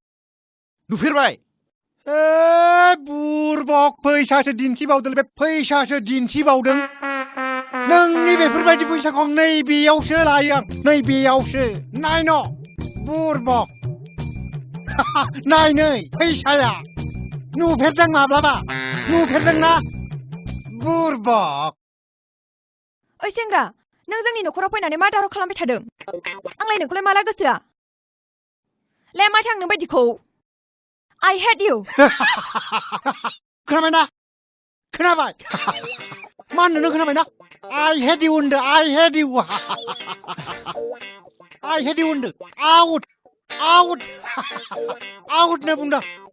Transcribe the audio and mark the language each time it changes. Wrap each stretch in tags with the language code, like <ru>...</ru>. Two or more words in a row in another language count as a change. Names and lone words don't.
<brx>बुरबक फैसासो दिन्थिबावदों बे फैसासो दिन्थिबावदों नोंनि बेफोरबायदि फैसाखौ आं नैबेयावसो लायो आं नैबेयावसो नायन बुरबक नायनै फैसाया नुफेरदों माब्लाबा नुफेरदोंना बुरबक ओइ सेंग्रा नों जोंनि न'खराव फैनानै मा दावराव खालामबाय थादों आंलाय नोंखौलाय माला गोसोआ ले मा थांनो बायदिखौ</brx> <en>I hate you</en> <brx>खोनाबाय मा होननो खोनाबायना</brx> <en>I hate you</en> <brx>होनदों</brx> <en>I hate you</en> <brx>होनदों आउट नो बुंदों</brx>